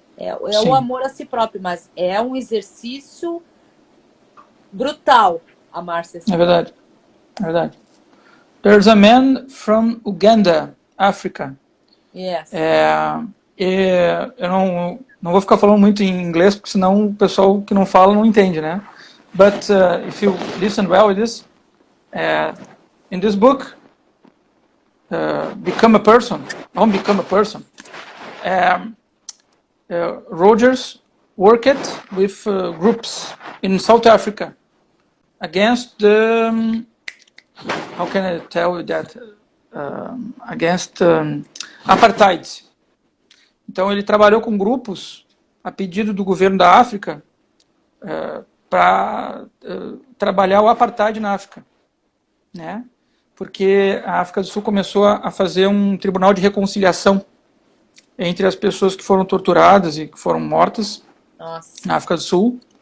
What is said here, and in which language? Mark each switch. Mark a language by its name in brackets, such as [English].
[Portuguese] É o amor a si próprio, mas é um exercício brutal amar-se a si próprio. Verdade. É verdade. [English] There's a man from Uganda, África. Yes. [Portuguese] Eu não vou ficar falando muito em inglês, porque senão o pessoal que não fala não entende, né? [English] But if you listen well with this, in this book, Become a Person, Don't Become a Person, Rogers worked with groups in South Africa against the, how can I tell you that, against apartheid. [Portuguese] Então ele trabalhou com grupos a pedido do governo da África para trabalhar o apartheid na África, né? Porque a África do Sul começou a fazer um tribunal de reconciliação entre as pessoas que foram torturadas e que foram mortas na África do Sul.